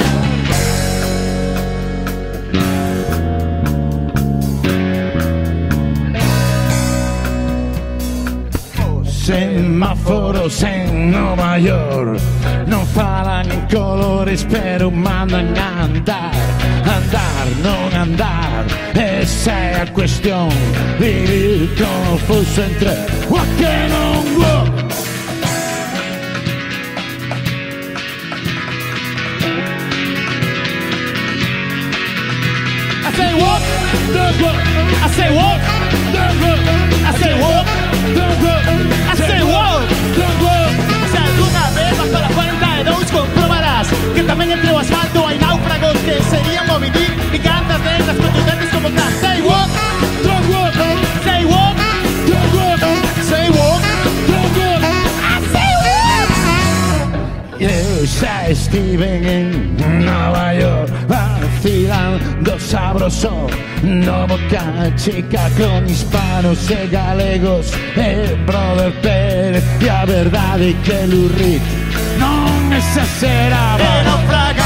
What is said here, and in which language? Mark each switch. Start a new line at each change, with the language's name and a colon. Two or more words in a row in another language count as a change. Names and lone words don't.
Galician: Semáforos en Nova York non falan en colores, pero mandan a andar. Andar, non andar, esa é a cuestión. Vivir confuso entre walk e non walk.
English: I say walk, don't walk. I say walk, don't walk. I say walk, don't walk. I say walk, don't walk.
Galician: Se
Spanish: alguna vez
Galician: vas para 42 comprobarás que tamén entre o asfalto hai náufragos que serían o vivir e cantas letras contundentes como tal.
English: Say walk, don't walk. Say walk, don't walk. Say walk, don't walk. I say walk.
Galician: Eu xa estive en Nova York, vacilando sabroso no Boca Chica con hispanos e galegos e Brother Pérez, e a verdade que Lou Reed non exageraba.